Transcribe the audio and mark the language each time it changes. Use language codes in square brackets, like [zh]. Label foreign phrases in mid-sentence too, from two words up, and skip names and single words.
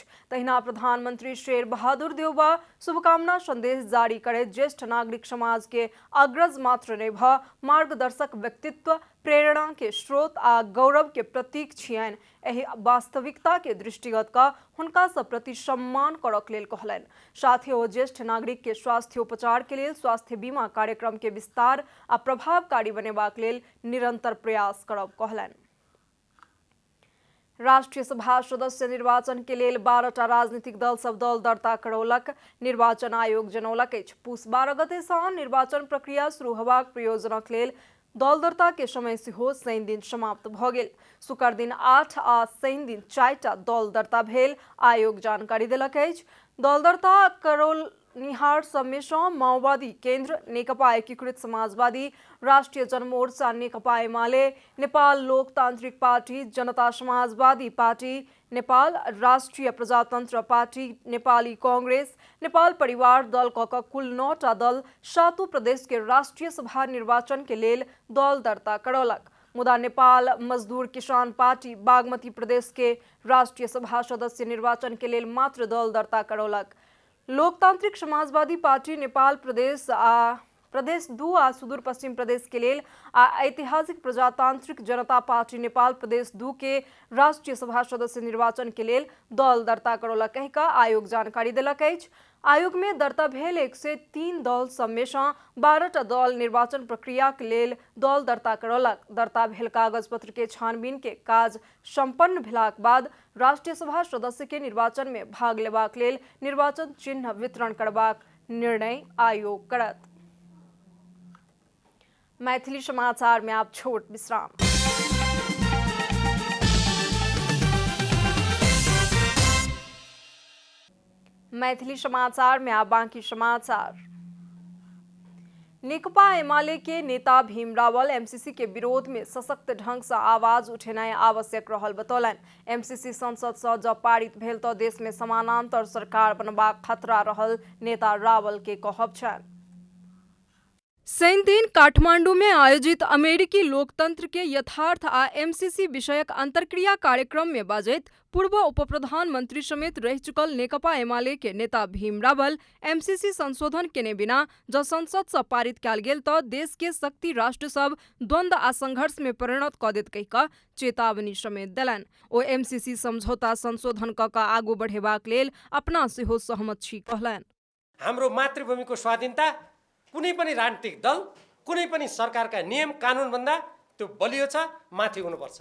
[mai] तहिना प्रधानमंत्री शेर बहादुर देउबा शुभकामना संदेश जारी करैत ज्येष्ठ नागरिक समाज के अग्रज मात्र नहि भ मार्गदर्शक व्यक्तित्व, प्रेरणा के स्रोत आ गौरव के प्रतीक छियनि। एहि वास्तविकता के दृष्टिगत क हुनका सब प्रति सम्मान करक लेल कहलनि। साथ ही ओ ज्येष्ठ नागरिक के स्वास्थ्य उपचार के लेल स्वास्थ्य बीमा कार्यक्रम के विस्तार आ प्रभावकारी बनेबाक लेल निरंतर प्रयास करब कहलनि। राष्ट्रीय सभा सदस्य निर्वाचन के लिए 12टा राजनीतिक दल सब दल दर्ता करौलक। निर्वाचन आयोग जनौलक अछि पूस 12 गते से निर्वाचन प्रक्रिया शुरू होबाक प्रयोजनक लेल दल दर्ता के समय सेहो शनि दिन समाप्त भ गेल। शुक्र दिन 8 आ शनि दिन 4टा दल दर्ता भेल। आयोग जानकारी देलक अछि दल दर्ता करौलनिहार सब में सँ माओवादी केंद्र, नेकपा एकीकृत समाजवादी, राष्ट्रीय जनमोर्चा नेकपा एमाले, नेपाल लोकतांत्रिक पार्टी, जनता समाजवादी पार्टी, नेपाल राष्ट्रीय प्रजातंत्र पार्टी, नेपाली कांग्रेस, नेपाल परिवार दल क कुल 9टा दल 7 प्रदेश के राष्ट्रीय सभा निर्वाचन के लेल दल दर्ता करौलक। मुदा नेपाल मजदूर किसान पार्टी बागमती प्रदेश के राष्ट्रीय सभा सदस्य निर्वाचन के लेल मात्र दल दर्ता करौलक। लोकतांत्रिक समाजवादी पार्टी नेपाल प्रदेश आ प्रदेश 2 आ सुदूरपश्चिम प्रदेश के लेल आ ऐतिहासिक प्रजातांत्रिक जनता पार्टी नेपाल प्रदेश 2 के राष्ट्रीय सभा सदस्य निर्वाचन के लेल दल दर्ता करौलक कहि कऽ आयोग जानकारी देलक अछि। आयोग में दर्ता भेल 103 दल सबमे सँ 12टा दल निर्वाचन प्रक्रिया के लेल दल दर्ता करौलक। दर्ता भेल कागज पत्र के छानबीन के काज संपन्न भेलाक बाद राष्ट्रीय सभा सदस्य के निर्वाचन में भाग लेबाक लेल निर्वाचन चिन्ह वितरण करबाक निर्णय आयोग करत। मैथिली समाचार में आप छोट विश्राम। मैथिली समाचार में आप बाकी समाचार। नेकपा एमाले के नेता भीम रावल एमसीसी के विरोध में सशक्त ढंग से आवाज उठेनाइ आवश्यक रहल बतौलन। एमसीसी संसद से जब पारित भेल तो देश में समानांतर सरकार बनबाक खतरा रहल नेता रावल के कहब छनि। शनि दिन काठमांडू में आयोजित अमेरिकी लोकतंत्र के यथार्थ आ एमसीसी विषयक अंतर्क्रिया कार्यक्रम में बाजैत पूर्व उप प्रधानमंत्री समेत रह चुकल नेकपा एमाले के नेता भीम रावल एमसीसी संशोधन केने बिना जब संसद से पारित कयल गेल तो देश के शक्ति राष्ट्र सब द्वंद्व आ संघर्ष में परिणत क देत कहि कऽ चेतावनी समेत देलनि। ओ एमसीसी समझौता संशोधन क कऽ आगू बढ़ेबाक लेल अपना सेहो सहमत छी कहलनि। [ne] हाम्रो मातृभूमिको स्वाधीनता कुनै पनि राजनीतिक दल कुनै पनि सरकारका नियम कानुन भन्दा त्यो बलियो छ, माथि हुनुपर्छ।